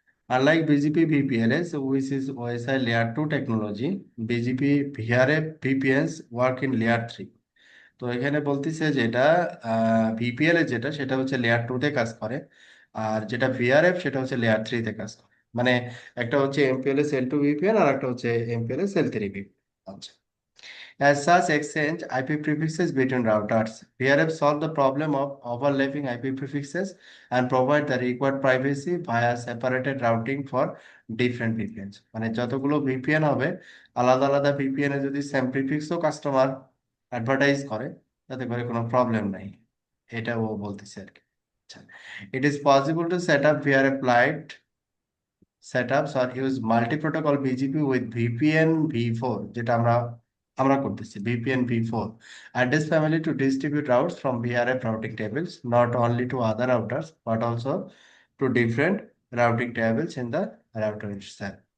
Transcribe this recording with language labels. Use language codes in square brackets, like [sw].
[en] Unlike BGP VPLS which is OSI layer two technology, BGP VRF VPNs work in layer three. [bn] তো এখানে বলতেছে যেটা VPL এর যেটা সেটা হচ্ছে লেয়ার টু তে কাজ করে, আর যেটা ভিআরএফ সেটা হচ্ছে লেয়ার থ্রি তে কাজ করে। মানে একটা হচ্ছে এমপিএলএস এল টু ভিপিএন আর একটা হচ্ছে এমপিএলএস এল থ্রি ভিপিএন। [en] আচ্ছা, as such exchange IP prefixes between routers. VRF solve the problem of overlapping IP prefixes and provide the required privacy via separated routing for different VPNs. [bn] মানে যতগুলো VPN হবে, আলাদা আলাদা VPN এ যদি same প্রিফিক্সও customer advertise করে, তাতে করে কোনো প্রবলেম নাই, এটা ও বলতেছে আর কি। [en] আচ্ছা, it is possible to set up VRF light setups or use multi-protocol BGP with VPN v4, [bn] যেটা আমরা আমরা করতেছি [en] VPN v4 address family to distribute routes from VRF routing tables not only to other routers but also to different routing tables in the router itself।